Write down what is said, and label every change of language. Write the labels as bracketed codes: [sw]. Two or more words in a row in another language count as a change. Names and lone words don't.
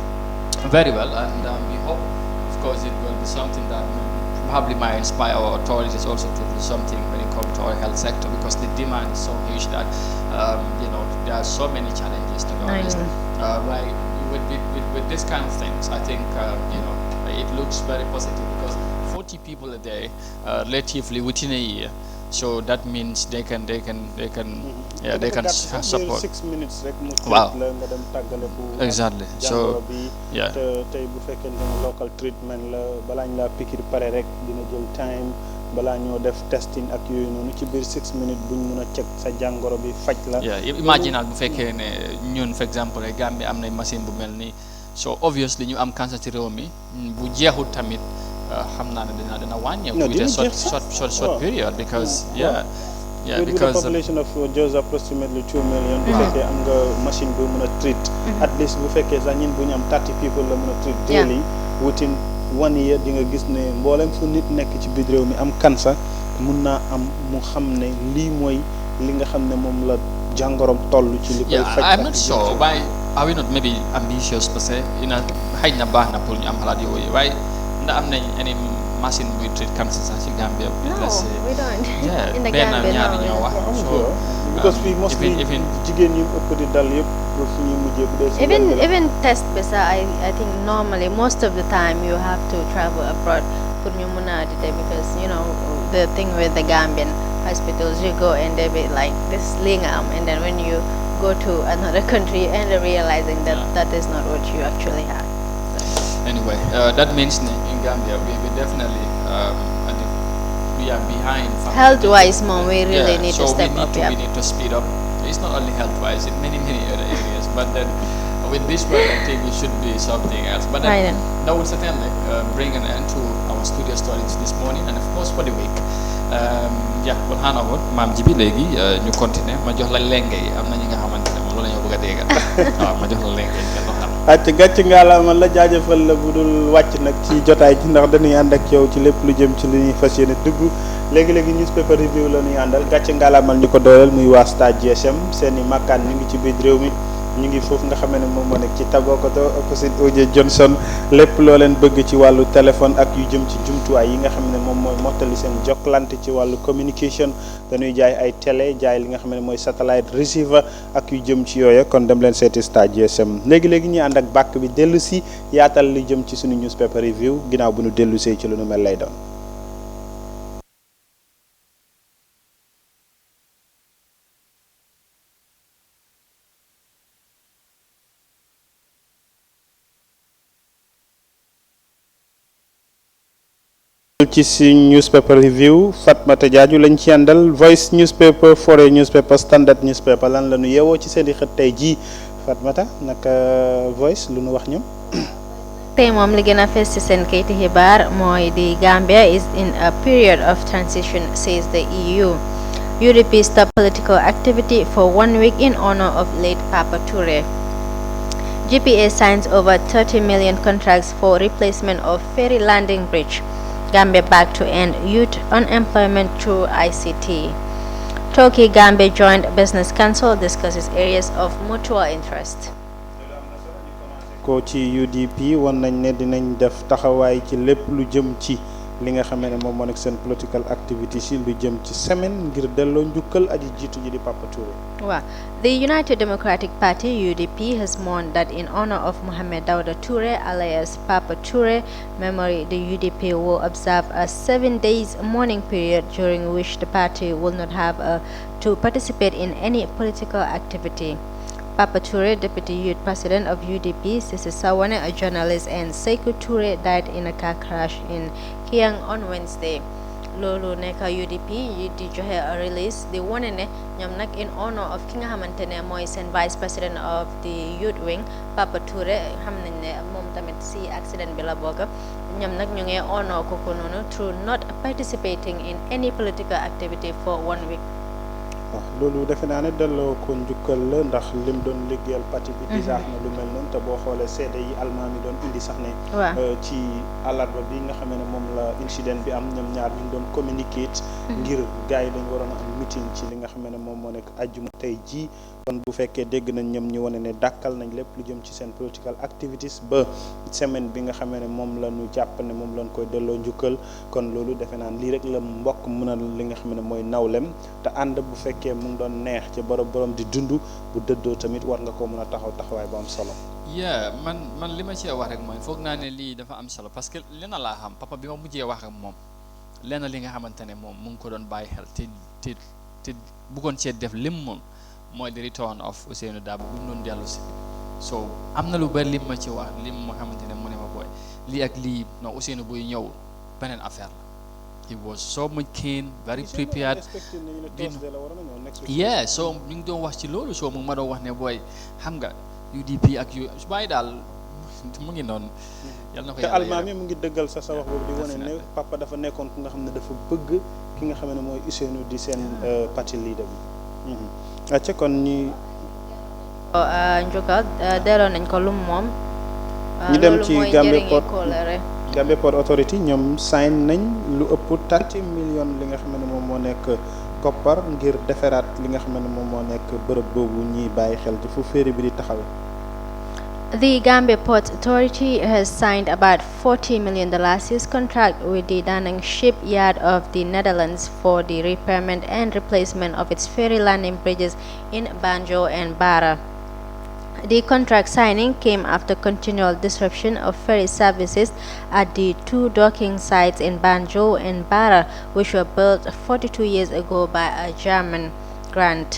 [en] Very well, and we hope, of course, it will be something that probably might inspire our authorities also to do something when it comes to our health sector, because the demand is so huge that there are so many challenges, to be honest. Right, with this kind of things, I think it looks very positive, because 40 people a day, relatively within a year. So that means they can support. [wo] 6 minutes rek mu [en] Wow. [wo] la nga dem tàggale bu [en] Exactly. So, yeah. [wo] tey bu fekkee ne [en] local treatment [wo] la balaa ñu laa pikir pare rek dina jël time balaa ñoo def testing ak yooyu noonu ci biir 6 minutes buñ mun a check sa jàngoro bi faj la. Imaginal bu fekkee ne ñun for exemple Gambie am na machine bu mel nii, [en] so obviously [wo] ñu am cancer ci réew mi bu jeexul tamit xam naa ne dina wàññeeku [en] with a short period, because with the population of just approximately 2 million. [wo] bu fekkee am nga machine bu mën a [en] treat at least [wo] bu fekkee sax ñun bu ñu am 30 people la mën a [en] treat daily within 1 year [wo] di nga gis ne mboolem fu nit nekk ci biir réew mi am cancer mun naa am mu xam ne lii mooy li nga xam ne moom la jàngoroom toll ci li koy faj. [en] I'm not sure why are we not maybe ambitious [fr] parce que [wo] xëy na baax na pour ñu am xalaat yooyu waaye ndax am nañ [en] any machine [wo] buy [en] treat cancer [wo] sax ci Gambia. [en] No, we don't. Yeah, In the Gambia, [wo] ñaari ñoo wax. [en] So [wo] because fii mostly jigéen ñi ëpp di dal yëpp ba fu ñuy mujjee bu dee si [en] even test bisa I think normally most of the time you have to travel abroad pour [wo] ñu mun a dite [en] because you know the thing with the Gambian hospitals you go and they be like this lingam and then when you go to another country and realizing that that is not what you actually have. Anyway, that means in Gambia we definitely we are behind. Health-wise, Mom, we really need to step up. We need to speed up. It's not only health-wise, in many other areas. But then, with this work, I think it should be something else. But then, that will certainly bring an end to our studio stories this morning, and of course for the week. [wo] Bon xanaa woon maam ji bi léegi ñu continuer ma jox la lenge yi am na ñi nga xamante ne moom loolu la ñu bëgg a dégg waaw ma jox la lenge yi nga doxal. acca gàcc ngaalaama la jaajëfal la bu dul wàcc nag ci jotaay ji ndax dañuy ànd ak yow ci lépp lu jëm ci li ñuy fas yéene dugg léegi-léegi [en] newspaper review [wo] la ñuy àndal gàcc ngaalaamal ñu ko dooleel muy waa Star GSM seen i makkaan ñu ngi ci biir réew mi ñu ngi foofu nga xamee ne moom moo nekk ci Tabokoto opposite OJ Johnson lépp loo leen bëgg ci wàllu téléphone ak yu jëm ci jumtuwaay yi nga xam ne moom mooy mottali seen jokkalante ci wàllu communication dañuy jaay ay télé jaay li nga xam ne mooy [en] satellite receiver [wo] ak yu jëm ci yooya kon dem leen seeti Star GSM léegi-léegi ñuy ànd ak bàkk bi dellu si yaatal li jëm ci suñu [en] newspaper review [wo] ginnaaw bu ñu dellu see ci lu nu mel lay doon. ci si [en] newspaper review [wo] Fatmata Jaaju lañ ci àndal Voice newspaper Foray newspaper Standard newspaper lan la ñu yeewoo ci seen i xët tey jii Fatmata naka Voice lu nu wax ñoom. tey moom li gën a fees ci seen kayiti xibaar mooy [en] the Gambia is in a period of transition says the EU. UDP stopped political activity for 1 week in honor of late Papa Toure. GPA signs over 30 million contracts for replacement of ferry landing bridge. Gambia back to end youth unemployment through ICT. Turkey Gambia Joint Business Council discusses areas of mutual interest. [wo] ko ci UDP wan nañ ne dinañ def taxawaay ci lépp lu jëm ci li nga xamee ne moom moo nekk seen [en] political activity [wo] si lu jëm ci semaine ngir delloo njukkal aji jiitu ji di Papa Touré. [en] Wow. The United Democratic Party UDP has mourned that in honor of Mohamed Dawda Toure alias Papa Toure memory, the UDP will observe a 7 days mourning period during which the party will not have to participate in any political activity. Papa Toure, Deputy Youth President of UDP, Sisi Sawane, a journalist, and Sekou Toure died in a car crash in Kiang on Wednesday. [wo] Loolu nekk UDP yi di joxe a release di wone ne ñoom nag [en] in honor of [wo] ki nga xamante ne mooy seen [en] vice president of the youth wing [wo] Papa Toure xam nañ ne moom tamit si accident bi la bokk ñoom nag ñu ngi honor kooku noonu [en] through not participating in any political activity for 1 week. [wo] waaw loolu defe naa ne delloo ko njukkal la ndax lim doon liggéeyal parti bi disaax na lu mel noonu te boo xoolee seede yi almaam yi doon indi sax ne ci àllarba bi nga xam ne moom la incident bi am ñoom ñaar ñu doon communicate ngir gars yi dañ waroon a am meeting ci li nga xam ne moom moo nekk ajjuma tey jii kon bu fekkee dégg nañ ñoom ñu wane ne dàkkal nañ lépp lu jëm ci seen [en] political activities [wo] ba semaine bi nga xam ne moom la ñu jàpp ne moom lañ koy delloo njukkal kon loolu defe naa lii rek la mbokk mën a li nga xam ne mooy nawlem te ànd bu fekkee mu ngi doon neex ci borom di dund bu dëddoo tamit war nga koo mën a taxawaay bu am solo. man li ma cee wax rek mooy foog naa ne lii dafa am solo parce que lenn laa xam papa bi ma mujjee wax ak moom lenn li nga xamante ne moom mu ngi ko doon bàyyi xel te bëggoon cee def lim moom mooy [en] the return of Ousseynou Dabo [wo] bu mu doon dellu si so am na lu bari lim ma ci wax lim ma xamante ne mu ne ma booy lii ak lii non Ousseynou buy ñëw beneen affaire la. [en] He was so much keen, very prepared. Yeah, so [wo] ñu ngi doon wax ci loolu so mu ma doon wax ne booy xam nga UDP ak yu bàyyi daal mu ngi noonu. yal na ko yàlla te almaami mu ngi dëggal sa wax boobu di wane ne papa dafa nekkoon ku nga xam ne dafa bëgg ki nga xam ne mooy Ousseynou di seen parti leader bi. acca kon ñi njukkal delloo nañ ko lum moom. ñu dem ci Gambia Port Authority ñoom sign nañ lu ëpp 30 millions li nga xam ne moom moo nekk koppar ngir defaraat li nga xam ne moom moo nekk bërëb boobu ñuy bàyyi xel ci fu ferry bi di taxaw. [en] The Gambia Port Authority has signed about $40 million contract with the Danang shipyard of the Netherlands for the repairment and replacement of its ferry landing bridges in Banjo and Bara. The contract signing came after continual disruption of ferry services at the two docking sites in Banjo and Bara, which were built 42 years ago by a German grant.